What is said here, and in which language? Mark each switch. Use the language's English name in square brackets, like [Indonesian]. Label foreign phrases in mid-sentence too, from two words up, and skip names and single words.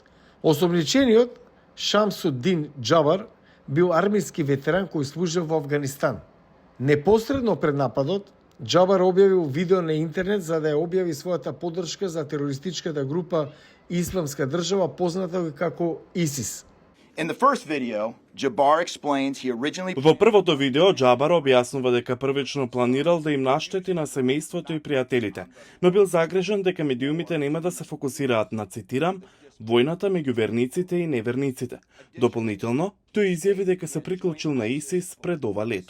[Macedonian] Осомничениот Шамсуддин Џабар бил армиски ветеран кој служел во Авганистан. Непосредно пред нападот, Џабар објавил видео на интернет за да ја објави својата поддршка за терористичката група Исламска држава, позната како ИСИС. [English] In the first video, Jabbar explains he originally... [Macedonian] Во првото видео, Џабар објаснува дека првично планирал да им наштети на семејството и пријателите, но бил загрижен дека медиумите нема да се фокусираат на, цитирам, војната меѓу верниците и неверниците. Дополнително, тој изјави дека се приклучил на ИСИС пред ова лето.